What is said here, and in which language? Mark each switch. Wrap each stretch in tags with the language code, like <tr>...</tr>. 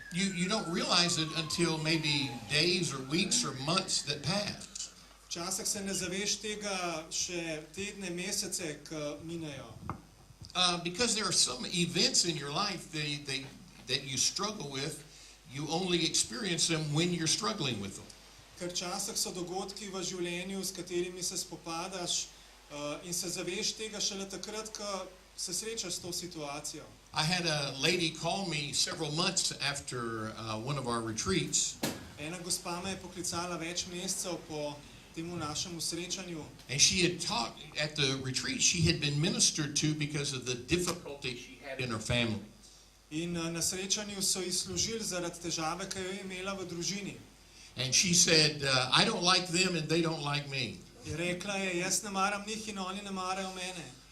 <en>You don't realize it until maybe days or weeks or months that pass.</en> <sl>Včasih se ne zaveš tega še tedne, mesece, ki minejo.</sl> <en>Because there are some events in your life that you struggle with, you only experience them when you're struggling with them.</en> <sl>Ker včasih so dogodki v življenju, s katerimi se spopadaš, in se zaveš tega šele takrat, ko se srečaš s to situacijo.</sl> <en>I had a lady call me several months after one of our retreats,</en> <sl>Ena gospa me je poklicala več mesecev po temu našemu srečanju</sl> <en>and she had talked at the retreat. She had been ministered to because of the difficulty she had in her family.</en> <sl>in na srečanju so ji služili zaradi težave, ki jo je imela v družini.</sl> <en>And she said, I don't like them and they don't like me.</en> <sl>Je rekla je, jaz ne maram njih in oni ne marajo mene.</sl>